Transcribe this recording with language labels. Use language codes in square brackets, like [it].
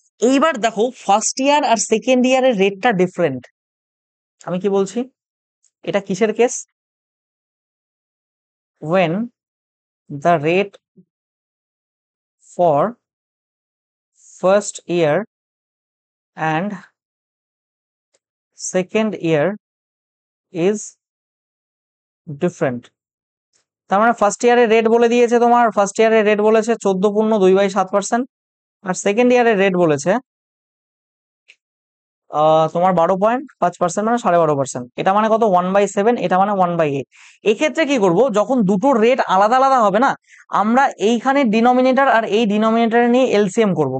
[bn] এইবার দেখো first year আর second ইয়ারের রেটটা ডিফারেন্ট। আমি কি বলছি, এটা কিসের case, [en] when the rate for first year and second year is different। [bn] তার মানে ফার্স্ট ইয়ারের রেট বলে দিয়েছে, তোমার ফার্স্ট ইয়ারের রেট বলেছে 14.2/7%, আর সেকেন্ড ইয়ারের রেট বলেছে তোমার 12.5%, মানে 12.5%। এটা মানে কত, 1/7, এটা মানে 1/8। এক্ষেত্রে কি করব, যখন দুটো রেট আলাদা আলাদা হবে না, আমরা এইখানে ডিনোমিনেটর আর এই ডিনোমিনেটর নিয়ে এলসিএম করব।